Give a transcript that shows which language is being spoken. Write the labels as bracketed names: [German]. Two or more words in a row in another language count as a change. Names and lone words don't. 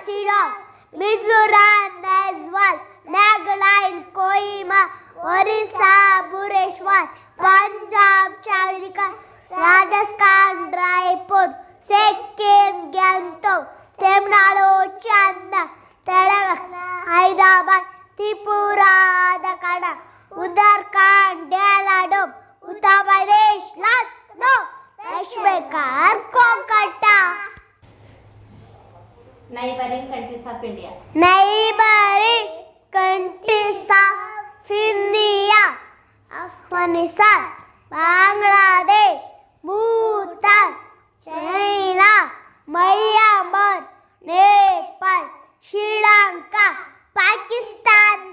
[English] Shillong, Mizoram, Naiswal, Nagaland, Kohima, Orissa, Bhubaneswar, Punjab, Chandigarh, Rajasthan, Raipur, Sikkim, Gangtok, Tamil Nadu, Chennai, Telangana, Hyderabad, Tripura, Dakana, Uttarakhand, Dehradun, Uttar Pradesh, Lucknow, Kashmir, Kolkata. Neighboring countries of India. Neighboring countries of India: Afghanistan, Bangladesh, Bhutan, China, Myanmar, Nepal, Sri Lanka, Pakistan.